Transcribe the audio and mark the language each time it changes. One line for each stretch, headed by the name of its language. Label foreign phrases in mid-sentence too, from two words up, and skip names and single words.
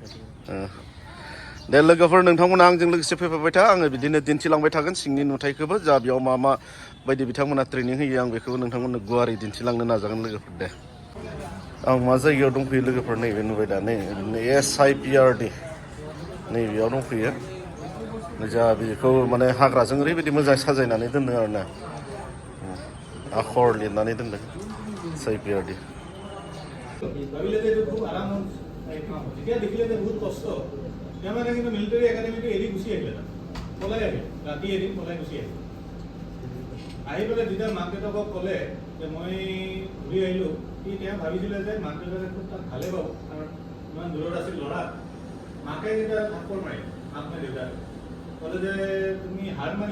Bodo: दे लोगोफोर नोंथांमोना आंजों लोगोसे फैफाबाय था आङो बिदिनो दिन्थिलांबाय थागोन सिंनि नुथायखौबो जा बेयाव मा बायदि बिथांमोना ट्रेनिं होयो आं बेखौबो नोंथांमोननो गुवारै दिन्थिलांनो नाजागोन लोगोफोर दे आं मा जायगायाव दंफैयो लोगोफोर नैबे नुबाय दा नै SIPRD नैबेयाव दंफैयो जा बेखौ माने हाग्राजों ओरैबायदि मोजां साजायनानै दोनदों आरोना आखर लिरनानै दोनदों SIPRD
Assamese: মিলিটাৰী একাডেমীটো এৰি গুচি আহিলে পলাই আহিল ৰাতি এৰি পলাই গুচি আহিল আহি পেলাই যেতিয়া মাক দেউতাকক ক'লে যে মই ঘূৰি আহিলোঁ তেওঁ ভাবিছিলে যে মাক দেউতাকে খুব তাক ভালে পাব কাৰণ ইমান দূৰত আছিল ল'ৰা মাকে যেতিয়া থাপ্পৰ মাৰিল মাক নে দেউতাকে ক'লে যে তুমি হাৰ মানি